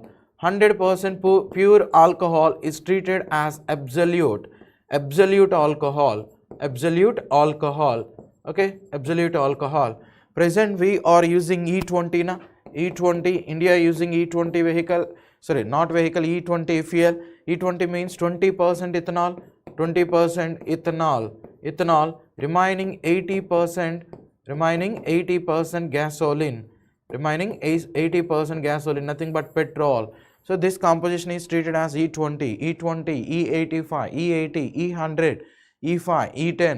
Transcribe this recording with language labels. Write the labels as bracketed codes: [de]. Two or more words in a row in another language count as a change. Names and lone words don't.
[en] 100% pure alcohol is treated as absolute alcohol, okay, absolute alcohol. Present we are using E20 na, E20, India using E20 vehicle, sorry, not vehicle, E20 fuel. E20 means 20% ethanol, ethanol, remaining 80% gasoline, 80% gasoline, nothing but petrol. So this composition is treated as E20, E85, E80, E100, E5, E10.